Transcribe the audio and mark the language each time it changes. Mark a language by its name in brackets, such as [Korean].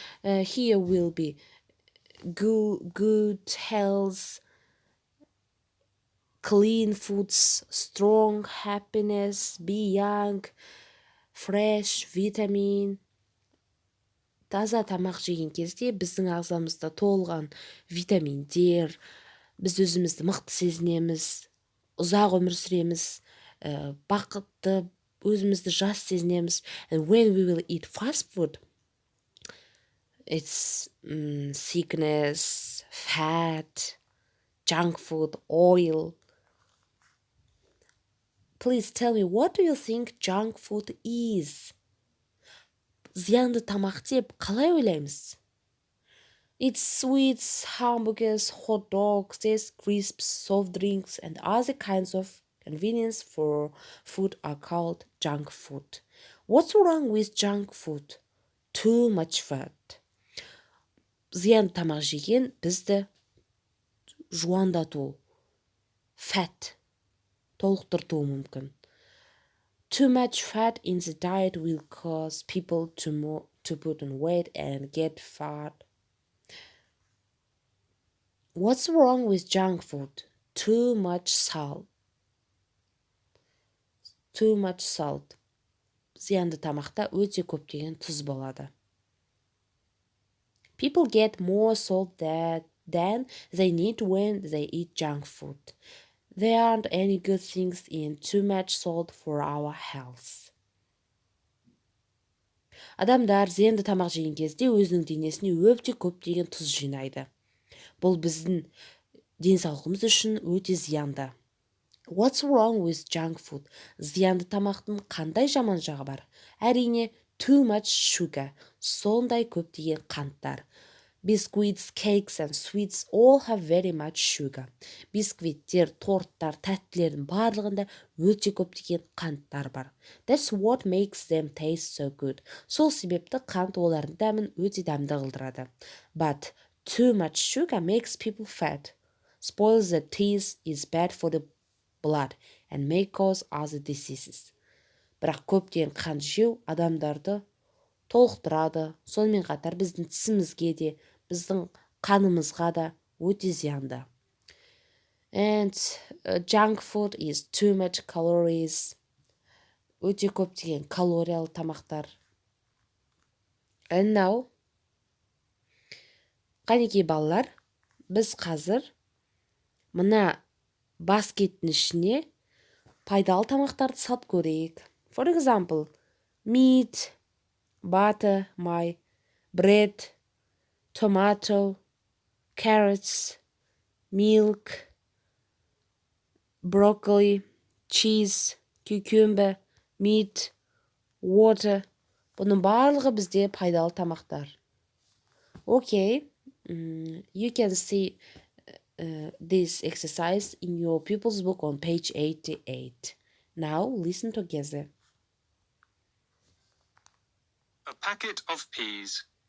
[English] Here will be good health, clean foods, strong happiness, be young, fresh, vitamin. [Kazakh] Таза тамақ жеген кезде біздің ағзамызда толған витаминдер, біз өзімізді мықты сезінеміз, ұзақ өмір сүреміз, бақытты, өзімізді жас сезінеміз. [English] And when we will eat fast food, it's sickness, fat, junk food, oil. Please tell me, what do you think junk food is? [Kazakh] Зиянды тамақ деп қалай ойлаймыз? [English] It's sweets, hamburgers, hot dogs, crisps, soft drinks, and other kinds of convenience for food are called junk food. What's wrong with junk food? Too much fat. [Kazakh] Зиянды тамақ жеген бізді жуандату, fat, толықтыртуы мүмкін. [English] Too much fat in the diet will cause people to put on weight and get fat. What's wrong with junk food? Too much salt. Too much salt. [Kazakh] Зиянды тамақта өте көптеген тұз болады. [English] People get more salt than they need when they eat junk food. There aren't any good things in too much salt for our health. [Kazakh] Адамдар зиянды тамақ жеген кезде өзінің денесіне өте көптеген тұз жинайды. Бұл біздің денсаулығымыз үшін өте зиянды. [English] What's wrong with junk food? [Kazakh] Зиянды тамақтың қандай жаман жағы бар? Әрине, [English] too much sugar, [Kazakh] сондай көптеген қанттар. [English] Biscuits, cakes and sweets all have very much sugar. [Kazakh] Бисквиттер, торттар, тәттілердің барлығында өте көптеген қанттар бар. [English] That's what makes them taste so good. [Kazakh] Сол себепті қант олардың дәмін өте дәмді қылдырады. [English] But too much sugar makes people fat, spoils the teeth, is bad for the blood, and may cause other diseases. [Kazakh] Бірақ көптеген қант жеу адамдарды толықтырады, сонымен қатар біздің тісімізге де, біздің қанымызға да өте зиянды. [English] And junk food is too much calories. [Kazakh] Өте көптеген калориялы тамақтар. [English] And now, [Kazakh] қанекей балалар, біз қазір мына баскеттің ішіне пайдалы тамақтарды салып көрейік. [English] For example, meat, butter, bread, tomato, carrots, milk, broccoli, cheese, cucumber, meat, water, [Kazakh] Бұның барлығы бізде пайдалы тамақтар. [English] Okay, you can see this exercise in your pupil's book on page 88. Now listen together. A packet of peas.